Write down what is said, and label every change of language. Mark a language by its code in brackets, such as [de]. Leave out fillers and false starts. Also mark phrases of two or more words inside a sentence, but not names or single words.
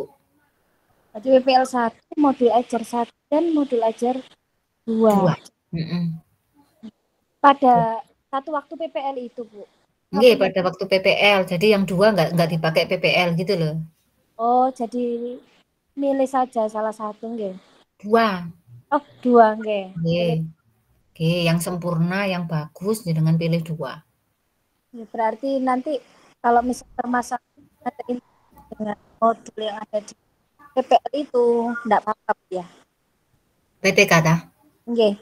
[id] Jadi PPL 1, modul ajar 1 dan modul ajar 2. Pada satu waktu PPL itu Bu. Nggih, pada waktu PPL. Jadi yang 2 nggak dipakai PPL gitu loh. Oh, jadi milih saja salah satu nggih. 2. Oh, 2 nggih. Oke, yang sempurna, yang bagus dengan pilih 2. Berarti nanti kalau misalnya permasalahan dengan modul yang ada di PPL itu enggak apa-apa ya. PTK tah? Nggih.